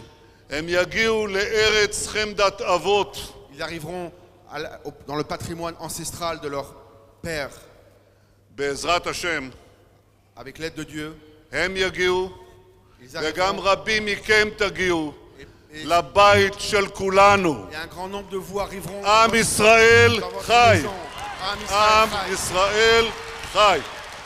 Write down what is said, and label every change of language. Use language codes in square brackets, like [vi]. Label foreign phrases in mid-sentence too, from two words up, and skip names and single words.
[he] הם יגיעו לארץ חמדת אבות, [fr] Ils arriveront dans le patrimoine ancestral de leur père. [he] בעזרת השם. [fr] Avec l'aide de Dieu, [he] הם יגיעו, [fr] ils [he] וגם [fr] arriveront. [he] רבים מכם תגיעו [fr] Et [he] לבית של כולנו. [fr] un grand nombre de vous arriveront [he] עם ישראל [fr] dans votre [he] חי. [fr] maison. Am [he] עם [fr] Israël. [he] ישראל חי.